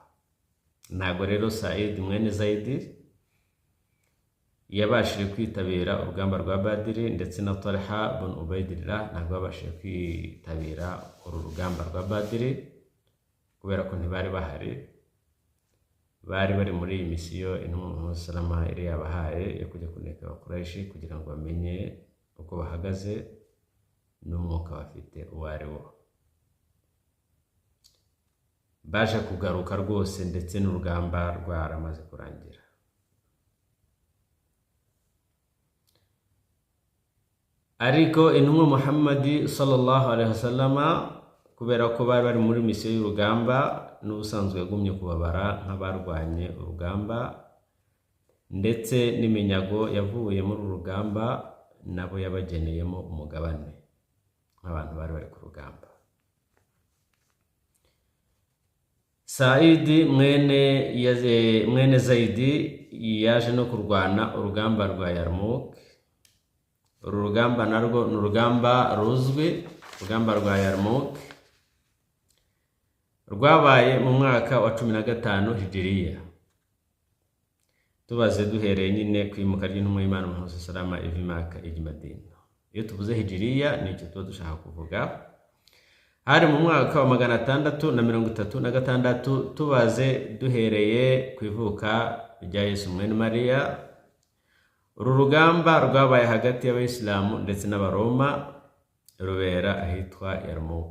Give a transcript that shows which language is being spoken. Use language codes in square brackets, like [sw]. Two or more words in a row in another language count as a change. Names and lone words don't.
[rw] Ntago rero Said mwene Zaid yabashije kwitabira urugamba rwa Badiri, ndetse na Talha bin Ubaydillah ntabwo babashije kwitabira uru rugamba rwa Badiri kubera ko ntibari bahari. Bari bari muri iyi misiyo intumwa Muhammad [ar] صلى الله عليه وسلم [rw] yari yabahaye yo kujya kuneka Abakuraishi kugira ngo bamenye uko bahagaze n'umwuka bafite uwo ari wo. Baje kugaruka rwose ndetse n'urugamba rwaramaze kurangira. Ariko intumwa Muhammad [ar] صلى الله عليه وسلم [rw] kubera ko bari bari muri misiyo y'urugamba, n'ubusanzwe yagumye kubabara nk'abarwanye urugamba, ndetse n'iminyago yavuye muri uru rugamba nabo yabageneyemo umugabane nk'abantu bari bari ku rugamba. Said mwene Zaid yaje no kurwana urugamba rwa Yarmouk. Uru rugamba narwo ni urugamba ruzwi, urugamba rwa Yarmouk rwabaye mu mwaka wa 15 Hijriya. Tubaze duhereye nyine kwimuka ry'intumwa y'Imana Muhammad [ar] صلى الله عليه وسلم [rw] iva Maka ijya Madina. Iyo tuvuze Hijriya ni icyo tuba dushaka kuvuga. Hari mu mwaka wa 636, tubaze duhereye ku ivuka rya Yesu mwene Mariya. Uru rugamba rwabaye hagati y'Abayisilamu ndetse n'Abaroma, rubera ahitwa Yarmouk.